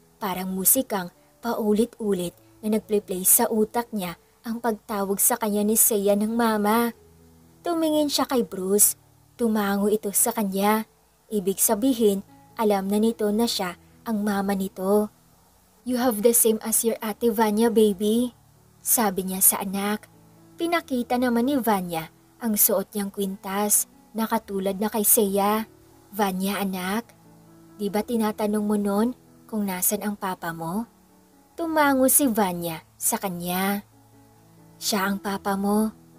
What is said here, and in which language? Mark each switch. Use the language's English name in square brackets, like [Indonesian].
[Filipino] Parang musikang paulit-ulit na nagplay-play sa utak niya ang pagtawag sa kanya ni Seiya ng Mama. Tumingin siya kay Bruce. Tumango ito sa kanya. Ibig sabihin, alam na nito na siya ang mama nito. [English] You have the same as your ate Vanya, baby. [Filipino] Sabi niya sa anak. Pinakita naman ni Vanya ang suot niyang kwintas na katulad na kay Seiya. Vanya, anak, di ba tinatanong mo nun kung nasan ang papa mo? Tumango si Vanya sa kanya. Siya ang papa mo.